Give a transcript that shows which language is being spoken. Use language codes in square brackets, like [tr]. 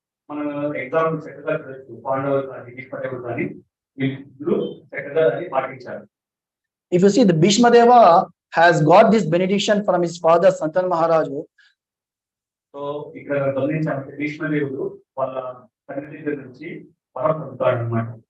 [te] మనం ఎగ్జాంపుల్ చక్కగా పాండవులు కానీ భీష్మ దేవుడు కానీ వీళ్ళు చక్కగా దాన్ని పాటించారు. [en] If you see the Bhishma Deva has got this benediction from his father Santan Maharaj. [te] So ఇక్కడ గమనించాలంటే భీష్మ దేవుడు వాళ్ళ తండ్రి దగ్గర నుంచి వరం పొందుతాడు అన్నమాట.